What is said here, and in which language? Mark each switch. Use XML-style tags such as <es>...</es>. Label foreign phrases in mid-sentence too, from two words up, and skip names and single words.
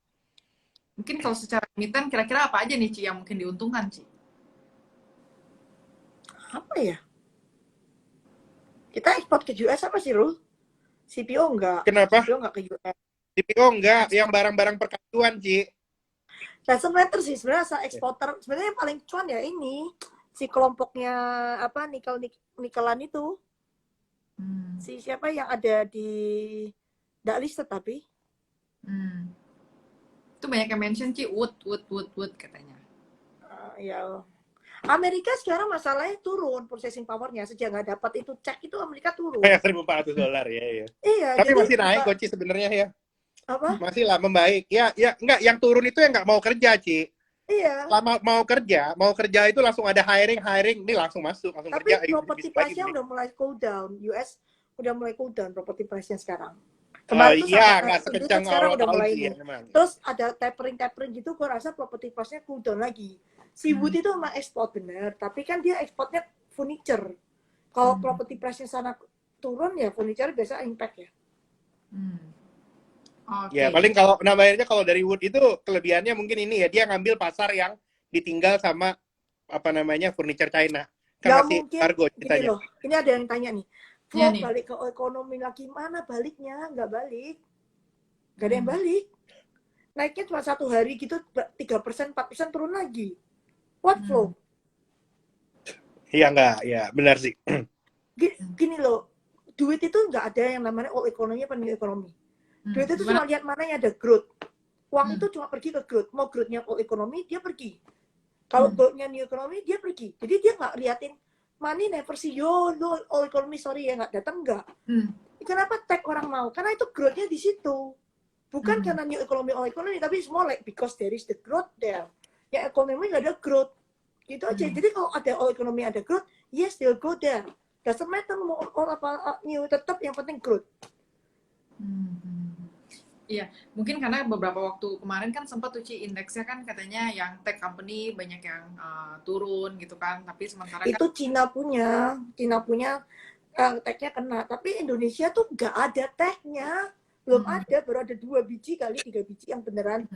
<id>Mungkin kalau secara emiten kira-kira apa aja nih Ci yang mungkin diuntungkan Ci? Apa ya? Kita ekspor ke US apa sih, Rul? CPO enggak. Kenapa? CPO enggak ke US. CPO enggak, yang barang-barang perkantuan, Ci.</id> <en>Doesn't matter</en> <id>sih, sebenarnya eksporter. Sebenarnya yang paling cuan ya ini. Si kelompoknya, apa, nikelan itu. Si siapa yang ada di nggak listed tapi. Itu banyak yang mention Ci, wood katanya. Ya. Amerika sekarang masalahnya turun</id> <en>processing powernya</en> <id>sejak nggak dapat itu cek itu Amerika turun. Kayak $1.400 ya. Iya. Tapi jadi masih naik kok Ci sebenarnya ya. Apa? Masih lah membaik. Ya enggak, yang turun itu yang nggak mau kerja, Ci. Iya. Lama mau kerja itu langsung ada hiring, ini langsung masuk, langsung Tapi kerja.</id> <en>property price-nya</en> <id>udah mulai</id> <en>cool down.</en> <id>US udah mulai</id> <en>cool down property price-nya</en> <id>sekarang. Kemarin tuh Iya, sampai nggak Indonesia sekencang sekarang awal udah tahun mulai sih ya ini. memang. Terus ada tapering gitu, gue rasa</id> <en>property price-nya cool down</en> <id>lagi. Si Wood Hmm. itu emang ekspor bener, tapi kan dia ekspornya furniture. Kalau</id> <en>property price-nya</en> <id>sana turun ya furniture biasa impact ya. Ya, Oke. paling kalau namanya kalau dari Wood itu kelebihannya mungkin ini ya, dia ngambil pasar yang ditinggal sama apa namanya furniture China. Kan Nggak masih mungkin kargo gini ceritanya. loh, ini ada yang tanya nih, Iya Flo nih. balik ke ekonomi lagi, mana baliknya? Nggak balik, nggak ada yang balik. Naiknya cuma 1 hari gitu 3%, 4% turun lagi.</id> <en>What Flo?</en> <id>Iya nggak, ya benar sih. Gini loh, duit itu nggak ada yang namanya</id> <en>all economy</en> <id>apa</id> <en>new economy.</en> <id>Duit itu Gimana? cuma lihat mana yang ada growth. Uang itu cuma pergi ke growth. Mau growthnya</id> <en>all economy,</en> <id>dia pergi. Kalau growthnya</id> <en>new economy,</en> <id>dia pergi. Jadi dia nggak liatin</id> <en>money never see yo, no, all economy sorry</en> <id>ya nggak datang nggak. Kenapa tech orang mau? Karena itu growthnya di situ. Bukan karena</id> <en>new economy all economy,</en> <id>tapi</id> <en>it's more like because there is the growth there.</en> <id>Ya ekonomi nggak ada growth. Gitu aja. Jadi kalau ada</id> <en>all economy</en> <id>ada growth,</id> <en>yes they'll go there. Doesn't matter</en> <id>mau all apa new, tetap yang penting growth. Iya, mungkin karena beberapa waktu kemarin kan sempat tuh Ci, indeksnya kan katanya yang</id> <en>tech company</en> <id>banyak yang turun gitu kan, tapi sementara kan Itu Cina punya tech-nya kena, tapi Indonesia tuh nggak ada tech-nya, belum ada, baru ada 2 biji kali 3 biji yang beneran</id>